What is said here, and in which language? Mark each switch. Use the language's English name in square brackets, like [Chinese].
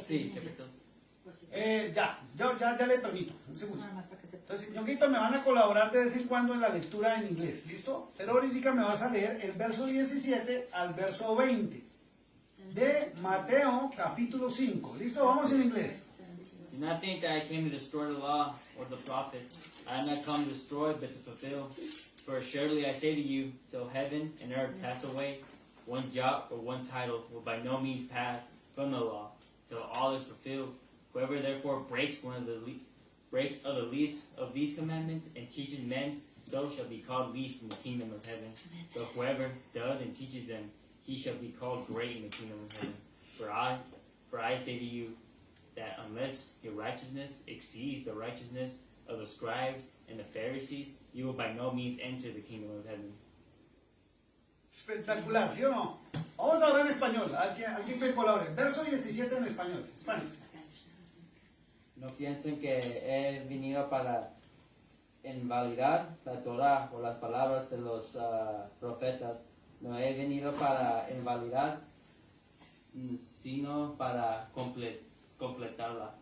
[Spanish] Sí, perfecto. Ya le permito. Un segundo. Entonces, Yuguito, me van a colaborar de vez en cuando en la lectura en inglés. ¿Listo? Pero ahorita me vas a leer el verso 17 al verso 20 de Mateo, capítulo 5. ¿Listo? Vamos en inglés. [English] Do not think that I came to destroy the law or the prophets. I have not come to destroy, but to fulfill. For assuredly I say to you, till heaven and earth pass away, one jot or one title will by no means pass from the law, till all is fulfilled. Whoever therefore breaks one of the least of these commandments and teaches men, so shall be called least in the kingdom of heaven. But whoever does and teaches them, he shall be called great in the kingdom of heaven. For I say to you, that unless your righteousness exceeds the righteousness of the scribes and the Pharisees, you will by no means enter the kingdom of heaven. [Spanish] Espectacular, ¿sí o no? Vamos a hablar en español. Alguien me colabore. Verso 17 en español. Spanish. No piensen que he venido para invalidar la Torah o las palabras de los profetas. No he venido para invalidar, sino para completarla.